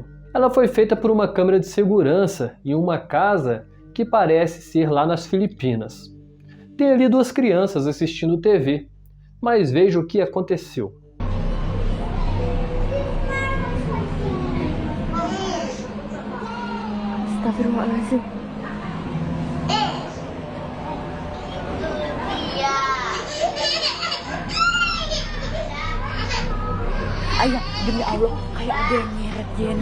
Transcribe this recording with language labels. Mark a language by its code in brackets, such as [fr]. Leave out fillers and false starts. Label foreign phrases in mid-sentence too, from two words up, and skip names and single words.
[pt] Ela foi feita por uma câmera de segurança em uma casa que parece ser lá nas Filipinas. Tem ali 2 crianças assistindo TV, mas veja o que aconteceu. [id] Astagfirullahaladzim. Ayah, demi Allah, kayak ada yang nyeret Jena.